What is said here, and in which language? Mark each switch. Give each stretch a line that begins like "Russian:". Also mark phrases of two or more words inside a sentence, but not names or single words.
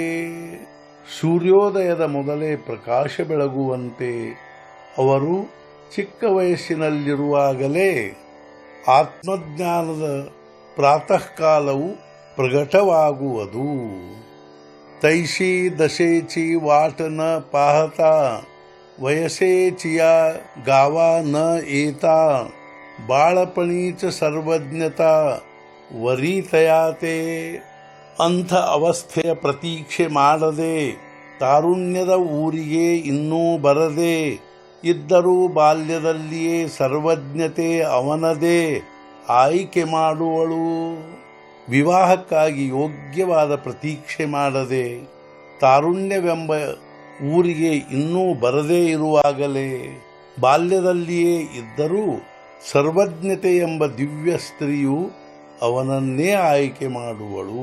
Kannada: ಸೂರ್ಯೋದಯದ ಮೊದಲೇ ಪ್ರಕಾಶ ಬೆಳಗುವಂತೆ ಅವರು ಚಿಕ್ಕ ವಯಸ್ಸಿನಲ್ಲಿರುವಾಗಲೇ ಆತ್ಮಜ್ಞಾನದ ಪ್ರಾತಃ ಕಾಲವು ಪ್ರಗಟವಾಗುವುದು.
Marathi: तैशी दशेची वाट न पाहता वयसेचिया गावा न येता बाळपणीच सर्वज्ञता वरी तयाते
Kannada: ಅಂಥ ಅವಸ್ಥೆಯ ಪ್ರತೀಕ್ಷೆ ಮಾಡದೆ ತಾರುಣ್ಯದ ಊರಿಗೆ ಇನ್ನೂ ಬರದೆ ಇದ್ದರೂ ಬಾಲ್ಯದಲ್ಲಿಯೇ ಸರ್ವಜ್ಞತೆ ಅವನದೇ ಆಯ್ಕೆ ಮಾಡುವಳು. ವಿವಾಹಕ್ಕಾಗಿ ಯೋಗ್ಯವಾದ ಪ್ರತೀಕ್ಷೆ ಮಾಡದೆ ತಾರುಣ್ಯವೆಂಬ ಊರಿಗೆ ಇನ್ನೂ ಬರದೇ ಇರುವಾಗಲೇ ಬಾಲ್ಯದಲ್ಲಿಯೇ ಇದ್ದರೂ ಸರ್ವಜ್ಞತೆ ಎಂಬ ದಿವ್ಯ ಸ್ತ್ರೀಯು ಅವನನ್ನೇ ಆಯ್ಕೆ ಮಾಡುವಳು.